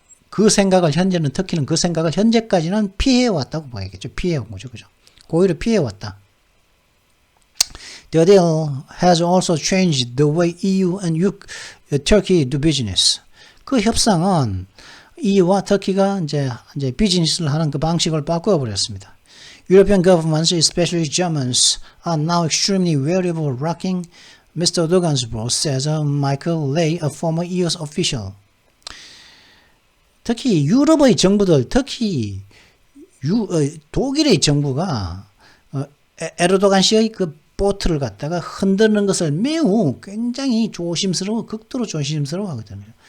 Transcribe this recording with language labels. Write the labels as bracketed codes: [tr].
[ko] 그 생각을 현재는 터키는 그 생각을 현재까지는 피해왔다고 봐야겠죠. 피해온 거죠, 그죠? 고의로 피해왔다. [en] The deal has also changed the way EU and Turkey do business. [ko] 그 협상은 EU와 터키가 이제 비즈니스를 하는 그 방식을 바꿔버렸습니다. [en] European governments, especially Germans, are now extremely wary of rocking Mr. Erdogan's boss says Michael Ley, a former EU official. [ko] 특히 유럽의 정부들, 특히 독일의 정부가 에르도간 씨의 그 보트를 갖다가 흔드는 것을 매우 굉장히 극도로 조심스러워 하거든요.